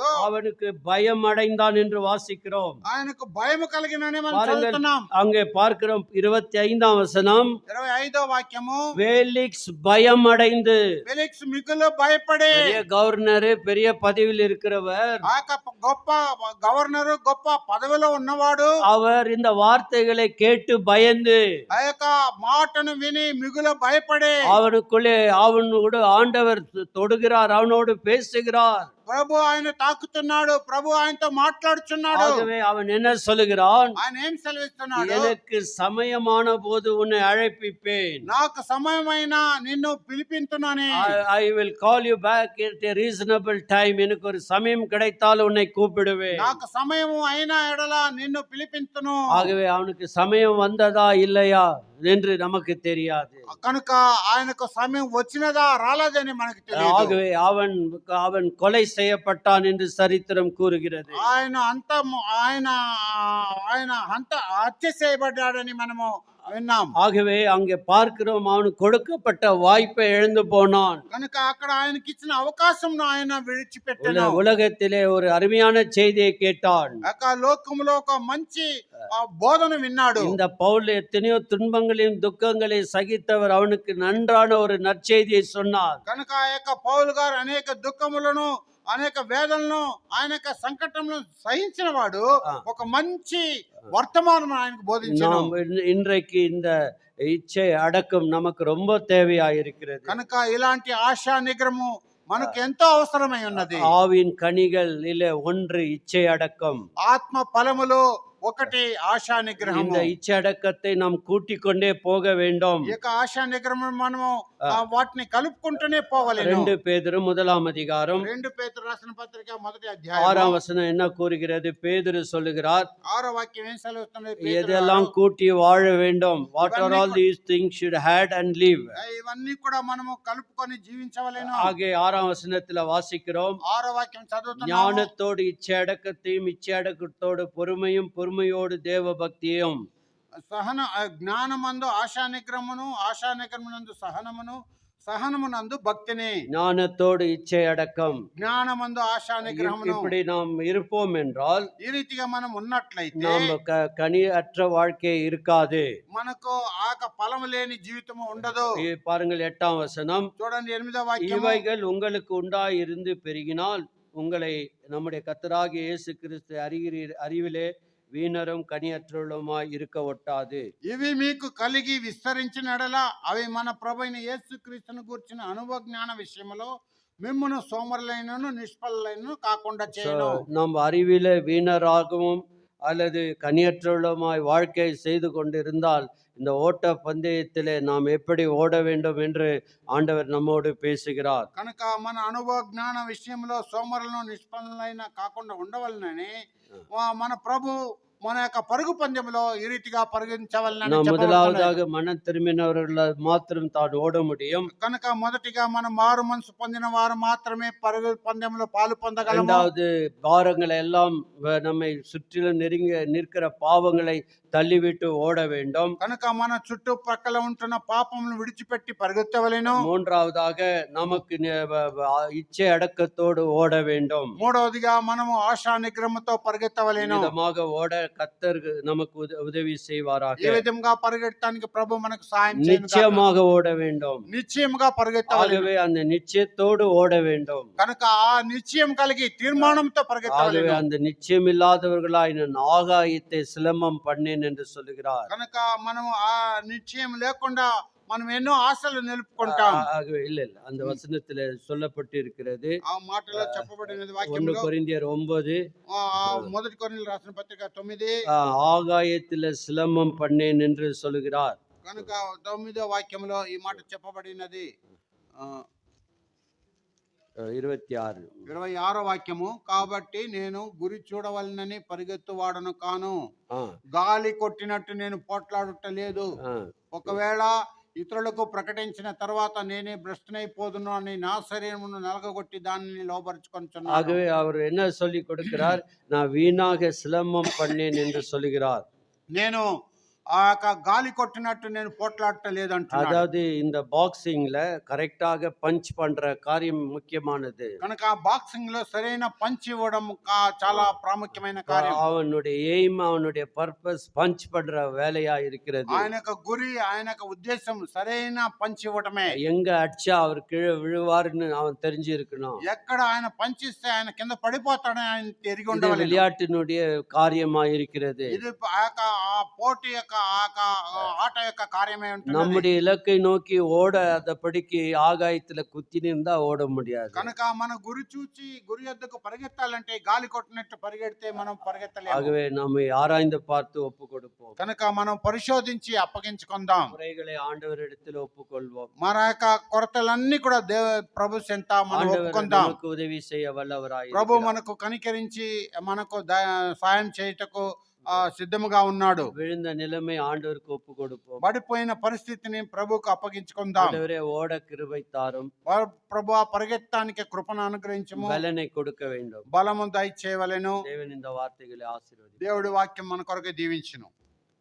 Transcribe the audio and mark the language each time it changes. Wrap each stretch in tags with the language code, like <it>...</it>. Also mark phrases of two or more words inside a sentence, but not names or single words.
<ta>அவனுக்கு பயம் அடைந்தான் என்று வாசிக்கிறோம்.</ta> <te>ఆయనకు భయం కలిగినని మనం</te> <ta>பாருங்கள்,</ta> <te>చదువుతున్నాం.</te> <ta>அங்கே பார்க்கிறோம் 25ஆம் வசனம்.</ta> <te>25వ వాక్యము.</te> <ta>ஃபெலிக்ஸ் பயம் அடைந்து,</ta> <te>ఫెలిక్స్ మిగులు భయపడి,</te> <ta>பெரிய கவர்னர், பெரிய பதவியில் இருக்கிறவர்,</ta> <te>ఆ యొక్క గొప్ప గవర్నరు, గొప్ప పదవిలో ఉన్నవాడు,</te> <ta>அவர் இந்த வார்த்தைகளை கேட்டு பயந்து,</ta> <te>ఆ యొక్క మాటను విని మిగులు భయపడి,</te> <ta>அவனுக்குள்ளே அவனோடு ஆண்டவர் தொடுகிறார், அவனோடு பேசுகிறார்.</ta> <te>ప్రభు ఆయన తాకుతున్నాడు, ప్రభు ఆయనతో మాట్లాడుచున్నాడు.</te> <ta>ஆகவே அவன் என்ன சொல்லுகிறான்?</ta> <te>ఆయన ఏం సెలవిస్తున్నాడు?</te> <ta>எனக்கு சமயமான போது உன்னை அழைப்பிப்பேன்.</ta> <te>నాకు సమయమైన నిన్ను పిలిపించునని.</te> <en>I will call you back at a reasonable time.</en> <ta>எனக்கு ஒரு சமயம் கிடைத்தால் உன்னை கூப்பிடுவேன்.</ta> <te>నాకు సమయము అయిన ఎడల నిన్ను పిలిపించును.</te> <ta>ஆகவே அவனுக்கு சமயம் வந்ததா இல்லையா என்று நமக்கு தெரியாது.</ta> <te>కనుక ఆయనకు సమయం వచ్చినదా రాలేదని మనకు తెలియదు.</te> <ta>ஆகவே அவன் கொலை செய்யப்பட்டான் என்று சரித்திரம் கூறுகிறது.</ta> <te>ఆయన హత్య చేయబడ్డాడని మనము విన్నాం.</te> <ta>ஆகவே அங்கே பார்க்கிறோம், அவனுக்கு கொடுக்கப்பட்ட வாய்ப்பை இழந்து போனான்.</ta> <te>కనుక అక్కడ ఆయనకి ఇచ్చిన అవకాశం ఆయన విడిచిపెట్టాడు.</te> <ta>உலகத்திலே ஒரு அருமையான செய்தியை கேட்டான்.</ta> <te>లోకంలో ఒక మంచి బోధన విన్నాడు.</te> <ta>இந்த பவுல் எத்தனையோ துன்பங்களையும் துக்கங்களையும் சகித்தவர், அவனுக்கு நன்றான ஒரு நற்செய்தியை சொன்னார்.</ta> <te>కనుక ఆ యొక్క పౌలు గారు అనేక దుఃఖములను అనేక వేదనలను ఆయన యొక్క సంకటములను సహించిన వాడు ఒక మంచి వర్తమానం ఆయనకు బోధించాడు.</te> <ta>இன்றைக்கு இந்த இச்சை அடக்கம் நமக்கு ரொம்ப தேவையா இருக்கிறது.</ta> <te>కనుక ఇలాంటి ఆశా నిగ్రహము మనకు ఎంతో అవసరమై ఉన్నది.</te> <ta>ஆவின் கனிகள் இல்ல ஒன்று இச்சை அடக்கம்.</ta> <te>ఆత్మ ఫలములో ఒకటి ఆశా నిగ్రహం.</te> <ta>இந்த இச்சை அடக்கத்தை நாம் கூட்டிக் கொண்டே போக வேண்டும்.</ta> <te>ఈ యొక్క ఆశా నిగ్రహం మనము వాటిని కలుపుకుంటూనే పోవాలి.</te> <ta>2 பேதுரு 1ஆம் அதிகாரம்</ta> <te>2 పేతురు రాసిన పత్రిక 1వ అధ్యాయం</te> <ta>6ஆம் வசனம் என்ன கூறுகிறது? பேதுரு சொல்லுகிறார்,</ta> <te>6వ వాక్యం ఏం సెలవుస్తున్నది?</te> <ta>எதெல்லாம் கூட்டி வாழ வேண்டும்.</ta> <en>What are all these things should had and live.</en> <te>ఇవన్నీ కూడా మనము కలుపుకొని జీవించవలెను.</te> <ta>ஆகிய 6ஆம் வசனத்துல வாசிக்கிறோம்,</ta> <te>6వ వాక్యం చదువుతున్నాము.</te> <ta>ஞானத்தோடு இச்சை அடக்கத்தையும் இச்சை அடக்கத்தோடு பொறுமையும் பொறுமையோடு தேவ பக்தியும்.</ta> <te>జ్ఞానమందు ఆశా నిగ్రహమును, ఆశా నిగ్రహమునందు సహనమును, సహనమునందు భక్తిని.</te> <ta>ஞானத்தோடு இச்சை அடக்கம்,</ta> <te>జ్ఞానమందు ఆశా నిగ్రహమును.</te> <ta>இப்படி நாம் இருப்போம் என்றால்</ta> <te>ఈ రీతిగా మనం ఉన్నట్లయితే</te> <ta>நாம் கனி அற்ற வாழ்க்கை இருக்காது.</ta> <te>మనకు ఆక ఫలము లేని జీవితము ఉండదు.</te> <ta>பாருங்கள் 8ஆம் வசனம்,</ta> <te>చూడండి 8వ వాక్యం.</te> <ta>இவைகள் உங்களுக்கு உண்டாய் இருந்து பெருகினால் உங்களை நம்முடைய கர்த்தராகிய இயேசு கிறிஸ்து அறிவிலே வீணரும் கனியற்றவர்களுமாய் இருக்க ஒட்டாது.</ta> <te>ఇవి మీకు కలిగి విస్తరించినడలా అవి మన ప్రభువైన యేసుక్రీస్తును గూర్చిన అనుభవ జ్ఞాన విషయములో మిమ్మును సోమరులైనను నిష్ఫలులైనను కాకుండా చేయను.</te> <ta>நம் அறிவிலே வீணராகவும் அல்லது கனியற்றவர்களுமாய் வாழ்க்கை செய்து கொண்டிருந்தால் இந்த ஓட்ட பந்தயத்திலே நாம் எப்படி ஓட வேண்டும் என்று ஆண்டவர் நம்மோடு பேசுகிறார்.</ta> <te>కనుక మన అనుభవ జ్ఞాన విషయంలో సోమరులను నిష్ఫలులైన కాకుండా ఉండవలనని మన ప్రభు మన యొక్క పరుగు పందెంలో ఈ రీతిగా పరిగణించవలనని</te> <ta>முதலாவதாக மனம் திரும்பினவர்கள் மாத்திரம் தான் ஓட முடியும்.</ta> <te>కనుక మొదటిగా మనం మారు మనసు పొందిన వారు మాత్రమే పరుగు పందెంలో పాలు పొందగలము.</te> <ta>இரண்டாவது, பாரங்களை எல்லாம் நம்மை சுற்றிலும் நிற்கிற பாவங்களை தள்ளிவிட்டு ஓட வேண்டும்.</ta> <te>కనుక మన చుట్టుపక్కల ఉంటున్న పాపములను విడిచిపెట్టి పరిగెత్తవలెను.</te> <ta>மூன்றாவதாக நமக்கு இச்சை அடக்கத்தோடு ஓட வேண்டும்.</ta> <te>మూడవదిగా మనము ఆశా నిగ్రహంతో పరిగెత్తవలెను.</te> <ta>விதமாக ஓட கர்த்தர் நமக்கு உதவி செய்வாராக.</ta> <te>ఈ విధంగా పరిగెత్తడానికి ప్రభు మనకు సహాయం చేయను.</te> <ta>நிச்சயமாக ஓட வேண்டும்.</ta> <te>నిశ్చయముగా పరిగెత్తవలెను.</te> <ta>ஆகவே அந்த நிச்சயத்தோடு ஓட வேண்டும்.</ta> <te>కనుక ఆ నిశ్చయం కలిగి తీర్మానంతో పరిగెత్తవలెను.</te> <ta>ஆகவே அந்த நிச்சயம் இல்லாதவர்களாய் நான் ஆகாயத்தை சிலம்பம் பண்ணேன் என்று சொல்லுகிறார்.</ta> <te>కనుక మనము ఆ నిశ్చయం లేకుండా మనం ఎన్నో ఆశలు నిలుపుకుంటాం.</te> <ta>ஆகவே இல்ல அந்த வசனத்திலே சொல்லப்பட்டு இருக்கிறது.</ta> <te>ఆ మాటలో చెప్పబడినది 1 వాక్యంలో</te> <ta>கொரிந்தியர் 9</ta> <te>మొదటి కొరింథీయులకు రాసిన పత్రిక 9</te> <ta>ஆகாயத்திலே சிலம்பம் பண்ணேன் என்று சொல்லுகிறார்.</ta> <te>కనుక 9వ వాక్యంలో ఈ మాట చెప్పబడినది. 26వ వాక్యము, కాబట్టి నేను గురి చూడవలనని పరిగెత్తువాడను కాను, గాలి కొట్టినట్టు నేను పోట్లాడుట లేదు. ఒకవేళ ఇతరులకు ప్రకటించిన తర్వాత నేనే భ్రష్టనైపోదును అని నా శరీరమును నలగగొట్టి దానిని లోబరుచుకొనుచున్నాను.</te> <ta>ஆகவே அவர் என்ன சொல்லி கொடுக்கிறார்? நான் வீணாக சிலம்பம் பண்ணேன் என்று சொல்லுகிறார்.</ta> <te>నేను ఆ యొక్క గాలి కొట్టినట్టు నేను పోట్లాడలేదు అంటున్నాడు.</te> <ta>அதாவது இந்த பாக்ஸிங்ல</ta> <en>correctly punch</en> <ta>பண்ற காரியம் முக்கியமானது.</ta> <te>కనుక బాక్సింగ్ లో సరైన పంచ్ ఇవ్వడం చాలా ప్రాముఖ్యమైన కార్యం.</te> <ta>அவனுடைய எய்ம், அவனுடைய</ta> <en>purpose punch</en> <ta>பண்ற வேலையா இருக்கிறது.</ta> <te>ఆయన యొక్క గురి, ఆయన యొక్క ఉద్దేశం సరైన పంచ్ ఇవ్వడమే.</te> <ta>எங்க அடிச்சா அவர் கீழே விழுவாருன்னு அவன் தெரிஞ்சு இருக்கணும்.</ta> <te>ఎక్కడ ఆయన పంచ్ ఇస్తే ఆయన కింద పడిపోతాడని ఆయన ఎరిగి ఉండాలి.</te> <ta>விளையாட்டினுடைய காரியமா இருக்கிறது.</ta> <te>ఇది ఆ పోటీ యొక్క ఆట యొక్క కార్యమే ఉంటున్నది.</te> <ta>நம்முடைய இலக்கை நோக்கி ஓடாதபடிக்கு ஆகாயத்துல குத்தி நின்றா ஓட முடியாது.</ta> <te>కనుక మన గురి చూచి గురి యొద్దకు పరిగెత్తాలంటే గాలి కొట్టినట్టు పరిగెడితే మనం పరిగెత్తలేము.</te> <ta>ஆகவே நம்மை ஆராய்ந்து பார்த்து ஒப்பு கொடுப்போம்.</ta> <te>కనుక మనం పరిశోధించి అప్పగించుకుందాం.</te> <ta>குறைகளை ஆண்டவரிடத்தில் ஒப்புக்கொள்வோம்.</ta> <te>మన యొక్క కొరతలన్నీ కూడా ప్రభు చెంత మనం</te> <ta>ஆண்டவர்</ta> <te>ఒప్పుకుందాం.</te> <ta>நமக்கு உதவி செய்ய வல்லவராய்</ta> <te>ప్రభు</te> <ta>இருக்கிறார்.</ta> <te>మనకు కనికరించి మనకు సాయం చేయుటకు సిద్ధముగా ఉన్నాడు.</te> <ta>விழுந்த நிலைமை ஆண்டவருக்கு ஒப்பு கொடுப்போம்.</ta> <te>పడిపోయిన పరిస్థితిని ప్రభుకు అప్పగించుకుందాం.</te> <ta>ஆண்டவரே ஓட கிருபை தாரும்.</ta> <te>ప్రభు పరిగెత్తానికి కృపను అనుగ్రహించము.</te> <ta>பலனை கொடுக்க வேண்டும்.</ta> <te>బలము దయచేయవలెను.</te> <ta>தேவன் இந்த வார்த்தைகளை ஆசீர்வதிப்பார்.</ta> <te>దేవుడి వాక్యం మన కొరకు దీవించును.</te>